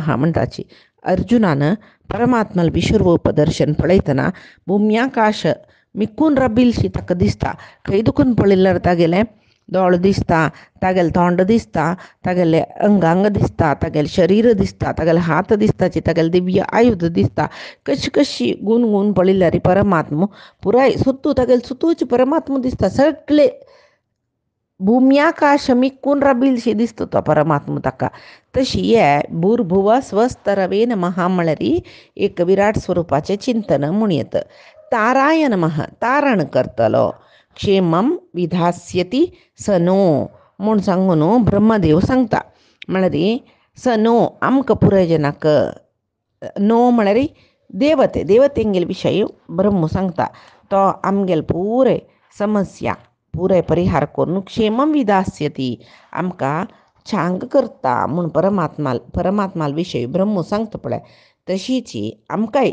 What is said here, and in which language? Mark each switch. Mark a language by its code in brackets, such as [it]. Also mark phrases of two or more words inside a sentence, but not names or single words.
[kok] म्हणटाची अर्जुनान परमात्माल विश्वरूपदर्शन पळयतना भूमी आकाश मिकून रब्बिलशी ताका दिसता खंय दुखून पळयल्यार तागेलें दोळ दिसता तागेलें तोंड दिसता तागेलें अंगांग दिसता तागेलें शरीर दिसता तागेले हात दिसताची तागेलें दिव्य आयुध दिसता कशी कशी गुण पळयल्यार परमात्मा पुराय सुतू तागेलें सुतूच परमात्मा दिसता सगळे भूम्याकाश मिकून रबिलशी दिसता तो परमात्मा ताका तशी हे [sa] भूर्भुव स्वस्तरवे नमः [kok] म्हळ्यार एक विराट स्वरुपाचें चिंतन म्हूण येता [sa] ताराय नमः [kok] तारण करतलो [sa] क्षेमं विधास्यति स नो [kok] म्हूण सांगून ब्रह्मदेव सांगता म्हळ्यार [sa] स नो [kok] आमकां पुराय जनाक नो म्हळ्यार देवतेंगेले विशय ब्रह्म सांगता तो आमगेले पुरे समस्या पुराय परिहार करून [sa] क्षेमं विधास्यति [kok] आमकां छांग करता म्हूण परमात्माल विशय ब्रह्म सांगता पळय तशीच आमकांय